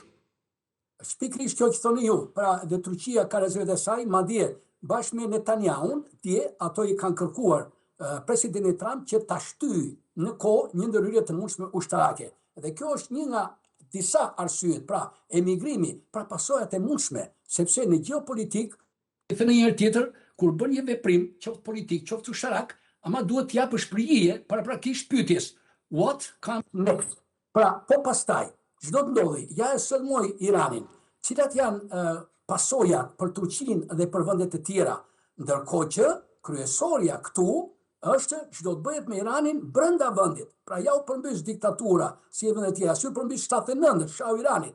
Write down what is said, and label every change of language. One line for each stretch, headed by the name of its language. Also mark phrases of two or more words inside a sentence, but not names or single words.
Albanian: Pikërisht kjo që thoni ju, pra dhe Turqia ka rezervat e saj, madje bashkë me Netanyahun, ato i kanë kërkuar presidentit Trump që ta shtyjë në kohë një ndërhyrje të mundshme ushtarake. Dhe kjo është një nga disa arsyet, pra emigrimi, pra pasojat e mundshme, sepse në gjeopolitik, në një herë tjetër, kur bën një veprim, qoftë politik, qoftë ushtarak, ama duhet t'jap shprehje paraprakisht pyetjes,
English: what comes next?
Albanian: Pra, po pastaj, çdo të ndodhi, ja e sulmoi Iranin, cilat janë pasojat për Turqinë dhe për vendet e tjera, ndërkohë që kryesorja këtu është çdo të bëhet me Iranin brenda vendit. Pra ja u përmbys diktatura, si e vendet tjera, si u përmbys 79 shahu Iranit.